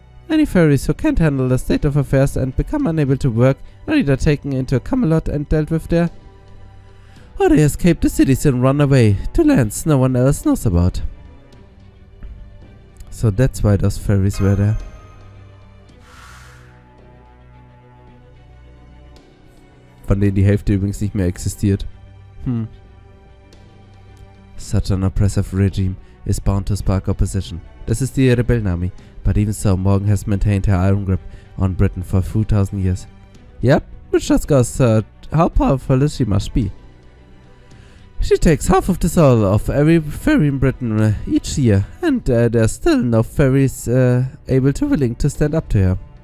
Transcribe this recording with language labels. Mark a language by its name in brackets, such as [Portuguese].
[English] Any fairies who can't handle the state of affairs and become unable to work are either taken into Camelot and dealt with there, or they escape the cities and run away to lands no one else knows about. So that's why those fairies were there. [German] Von denen die Hälfte übrigens nicht mehr existiert. [English] Such an oppressive regime is bound to spark opposition. [German] Das ist die Rebellenarmee, [English] but even so, Morgan has maintained her iron grip on Britain for 2000 years. Yep, which just goes how powerful she must be. She takes half of the soul of every fairy in Britain each year, and there's still no fairies able to willing to stand up to her.